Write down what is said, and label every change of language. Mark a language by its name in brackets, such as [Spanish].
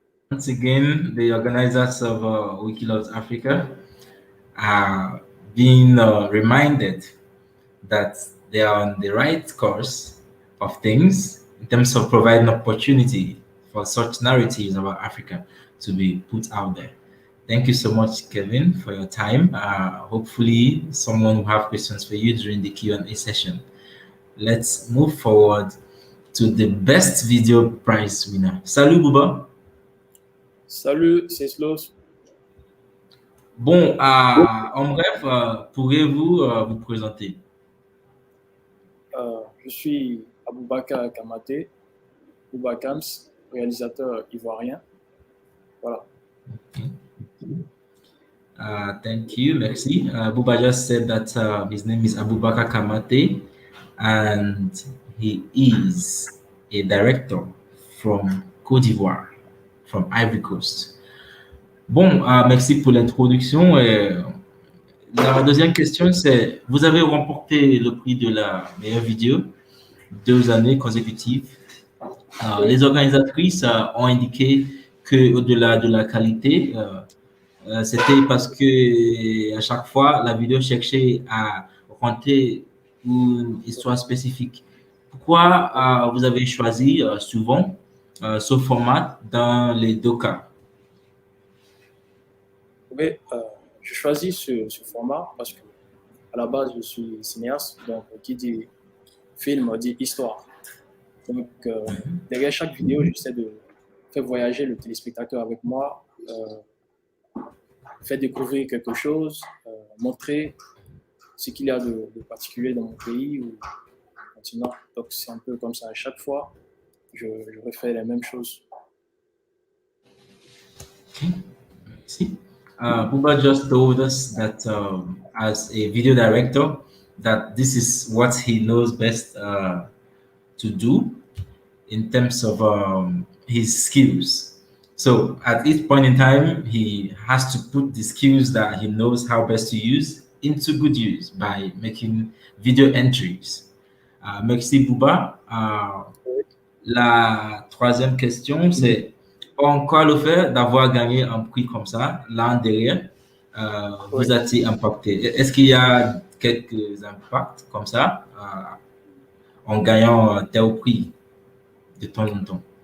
[English] Once again, the organizers of Wiki Loves Africa are being reminded that they are on the right course of things in terms of providing opportunity for such narratives about Africa to be put out there. Thank you so much, Kevin, for your time. Hopefully, someone will have questions for you during the Q&A session. Let's move forward to the best video prize winner. [French] Salut, Bouba. Salut, Ceslaused. Bon, en bref, pourrez-vous vous présenter? Je suis Bouba Kam, Bouba Kam, réalisateur ivoirien. Voilà. [English] Thank you, [French] merci. [English] Bouba just said that his name is Abubakar Kamate, and he is a director from Côte d'Ivoire, from Ivory Coast. [French] Bon, merci pour l'introduction. La deuxième question, c'est, vous avez remporté le prix de la meilleure vidéo 2 années consécutives. Les organisatrices ont indiqué qu'au-delà de la qualité, c'était parce que à chaque fois, la vidéo cherchait à raconter une histoire spécifique. Pourquoi vous avez choisi souvent ce format dans les 2 cas? Oui, je choisis ce format parce que à la base, je suis cinéaste, donc qui dit film dit histoire. Donc, derrière chaque vidéo, j'essaie de faire voyager le téléspectateur avec moi, faire découvrir quelque chose, montrer ce qu'il y a de particulier dans mon pays ou au continent. Donc, c'est un peu comme ça. À chaque fois, je refais les mêmes choses. [English] Okay. See, Bouba just told us that as a video director, that this is what he knows best to do in terms of his skills. So at each point in time, he has to put the skills that he knows how best to use into good use by making video entries. [French] Merci Bouba. La troisième question, c'est en quoi le fait d'avoir gagné un prix comme ça, l'an derrière, vous a-t-il impacté? Est-ce qu'il y a quelques impacts comme ça en gagnant tel prix de temps en temps?